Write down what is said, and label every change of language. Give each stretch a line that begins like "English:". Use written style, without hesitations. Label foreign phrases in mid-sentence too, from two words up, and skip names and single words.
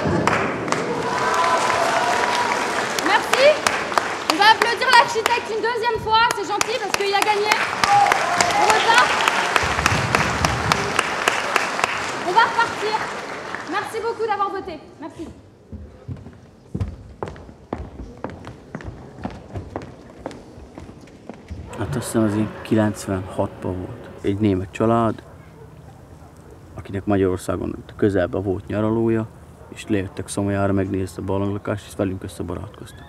French: Merci. On va applaudir l'architecte une deuxième fois, c'est gentil parce qu'il a gagné. Au retard. On va repartir. Merci beaucoup d'avoir voté. Merci.
Hungarian: Hát azt hiszem az így 96-ban volt. Egy német család, akinek Magyarországon közelben volt nyaralója, és lejöttek Szomolyára megnézni a barlanglakást, és velünk összebarátkoztak.